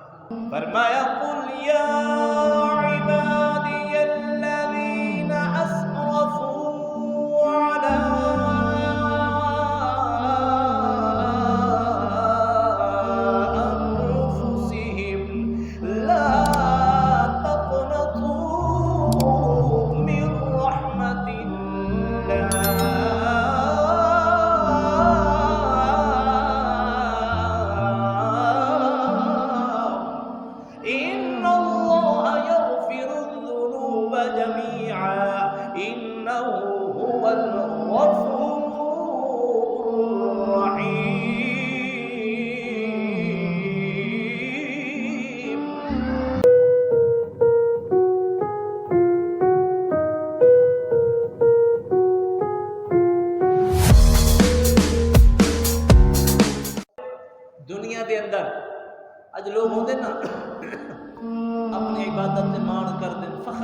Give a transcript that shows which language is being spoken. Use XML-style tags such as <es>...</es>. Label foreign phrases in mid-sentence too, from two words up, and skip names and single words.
<ar>फरमाया قل يا عبادي الذين أسرفوا على أنفسهم لا تقنطوا من رحمة الله إن الله يغفر الذنوب جميعا إنه هو الغفور الرحيم.</ar> <pa>दुनिया के अंदर अज लोग होंगे ना अपनी इबादत से मान कर दें, फखर</pa>